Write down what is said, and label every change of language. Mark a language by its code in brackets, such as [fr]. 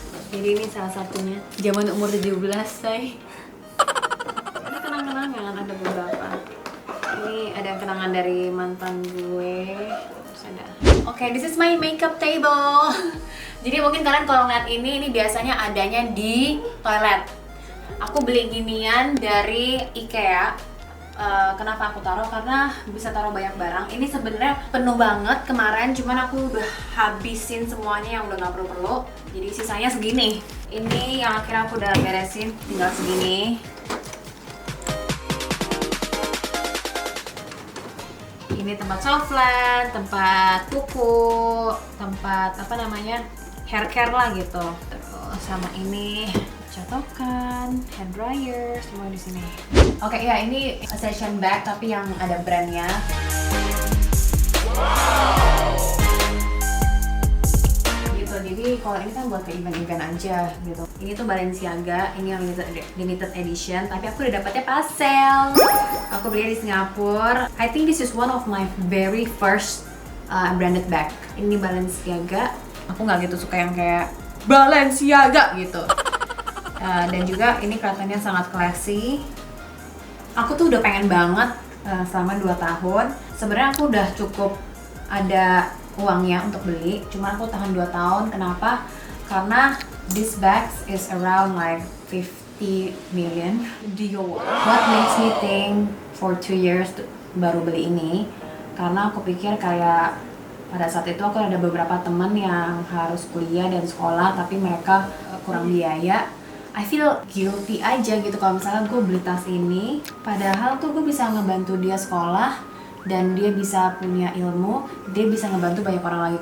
[id] Jadi ini salah satunya. Zaman umur 17, say. Ini kenang-kenangan ada beberapa. Ini ada kenangan dari mantan gue. [en] Oke, this is my makeup table. [id] Jadi mungkin kalian kalau ngeliat ini biasanya adanya di toilet. Aku beli ginian dari IKEA. Kenapa aku taruh? Karena bisa taruh banyak barang. Ini sebenarnya penuh banget kemarin, cuman aku udah habisin semuanya yang udah nggak perlu. Jadi sisanya segini. Ini yang akhirnya aku udah beresin, tinggal segini. Ini tempat softland, tempat kuku, tempat apa namanya hair care lah gitu. Terus sama ini catokan, hand dryer, semua di sini. Oke, ya ini session bag tapi yang ada brandnya. Gitu. Jadi kalau ini kan buat ke event-event aja gitu. Ini tuh Balenciaga, ini yang limited edition, tapi aku udah dapetnya pas sale. Aku beli di Singapura. [en] I think this is one of my very first branded bag. [id] Ini Balenciaga. Aku nggak gitu suka yang kayak Balenciaga gitu. Dan juga ini kelihatannya sangat classy. Aku tuh udah pengen banget selama 2 tahun. Sebenarnya aku udah cukup ada uangnya untuk beli. Cuma aku tahan 2 tahun. Kenapa? [en] Karena this bags is around like 50 million. What makes me think for 2 years [id] baru beli ini? Karena aku pikir kayak pada saat itu aku ada beberapa teman yang harus kuliah dan sekolah tapi mereka kurang biaya. [en] I feel guilty [id] aja gitu kalau misalnya gue beli tas ini, padahal tuh gue bisa ngebantu dia sekolah dan dia bisa punya ilmu, dia bisa ngebantu banyak orang lagi.